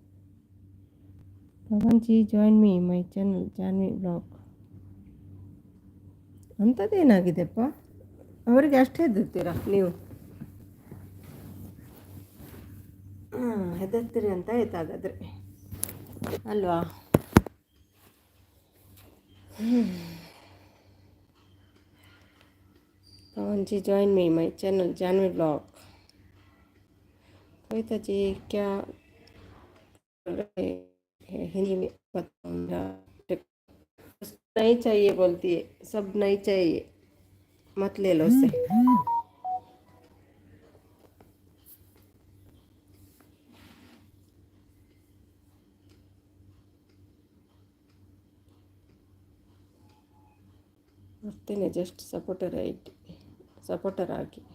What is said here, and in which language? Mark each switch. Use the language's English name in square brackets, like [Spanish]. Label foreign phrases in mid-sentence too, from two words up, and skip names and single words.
[English] Pavan ji join me my channel Janvi blog. [Kannada] ಅಂಥದ್ದೇನಾಗಿದೆಪ್ಪ? ಅವರಿಗೆ ಅಷ್ಟೇ ಹೆದರ್ತೀರಾ ನೀವು? ಹೆದರ್ತೀರಿ ಅಂತ ಆಯ್ತು ಹಾಗಾದರೆ, ಅಲ್ವಾ? [English] Pavan ji join me my channel Janvi blog. [Hindi] कविता जी क्या कर रहे हैं? हिंदी में बताऊँगा. नहीं चाहिए बोलती है, सब नहीं चाहिए, मत ले लो उससे. [Kannada] ಬರ್ತೀನಿ [English] just supporter [Kannada] ಆಗಿ.